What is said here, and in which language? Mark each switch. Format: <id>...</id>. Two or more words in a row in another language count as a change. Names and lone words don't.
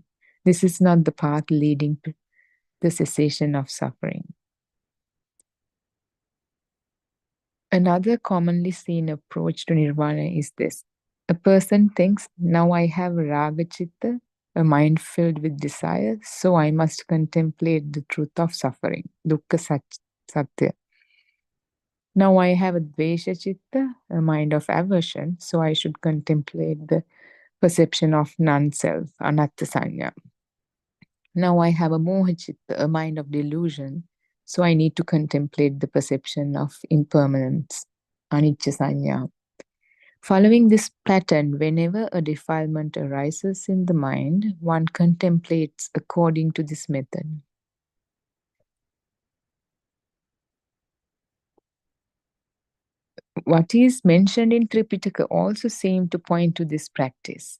<en>This is not the path leading to the cessation of suffering. Another commonly seen approach to nirvana is this. A person thinks, now I have</en> <pi>raga chitta,</pi> <en>a mind filled with desire, so I must contemplate the truth of suffering,</en> <pi>dukkha satya.</pi> <en>Now I have a</en> <pi>dvesha chitta,</pi> <en>a mind of aversion, so I should contemplate the perception of non-self,</en> <pi>anatta sanya.</pi> <en>Now I have a</en> <pi>moha chitta,</pi> <en>a mind of delusion, so I need to contemplate the perception of impermanence,</en> <pi>anicca sanya.</pi> <en>Following this pattern, whenever a defilement arises in the mind, one contemplates according to this method. What is mentioned in Tripitaka also seems to point to this practice.</en>